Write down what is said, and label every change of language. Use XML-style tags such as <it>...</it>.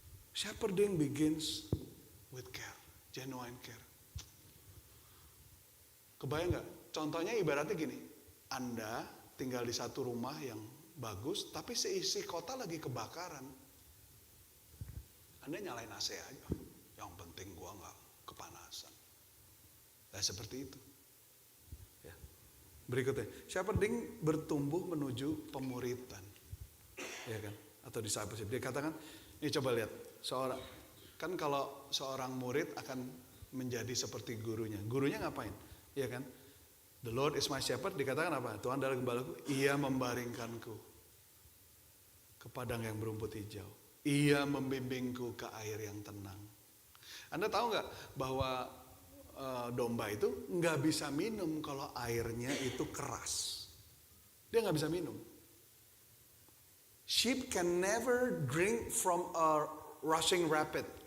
<en>Shepherding begins with care, genuine care.</en> <id>Kebayang gak? Contohnya ibaratnya gini, Anda tinggal di satu rumah yang bagus, tapi seisi kota lagi kebakaran. Anda nyalain AC aja, yang penting gua gak kepanasan. Nah seperti itu. Berikutnya, shepherding bertumbuh menuju pemuritan, ya kan? Atau discipleship. Dia katakan, ini coba lihat, kan kalau seorang murid akan menjadi seperti gurunya. Gurunya ngapain? Ya kan?</id> <en>The Lord is my shepherd.</en> <id>Dikatakan apa? Tuhan adalah gembalaku. Ia membaringkanku ke padang yang berumput hijau. Ia membimbingku ke air yang tenang. Anda tahu nggak bahwa domba itu nggak bisa minum kalau airnya itu keras. Dia nggak bisa minum.</id> <en>Sheep can never drink from a rushing rapid.</en>